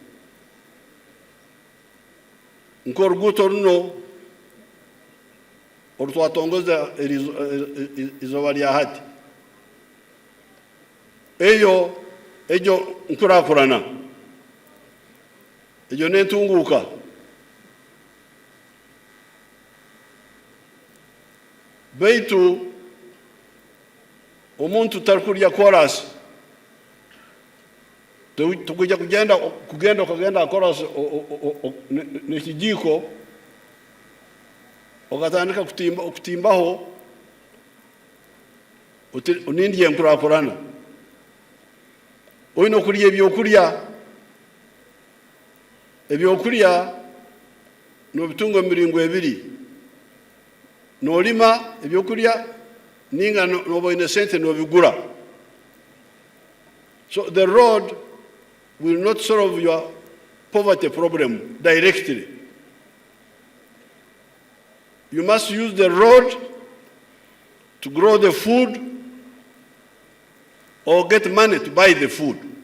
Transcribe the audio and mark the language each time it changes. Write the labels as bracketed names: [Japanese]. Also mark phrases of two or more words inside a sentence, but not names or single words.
[Tooro] Nk'oruguuto runo olutwatongoza izoba lya hati, eyo nkulakulana, eyo n'entunguka. Baitu omuntu talikulya chorus, tukujja kugenda chorus n'ekijiko okatandika okutimbaho onindye enkulakulana. Oyina okulya ebyokulya n'obitunga emiringo ebiri. N'olima ebyokulya ninga n'oba oyina sente n'obigura. [English] So the road will not solve your poverty problem directly. You must use the road to grow the food or get money to buy the food.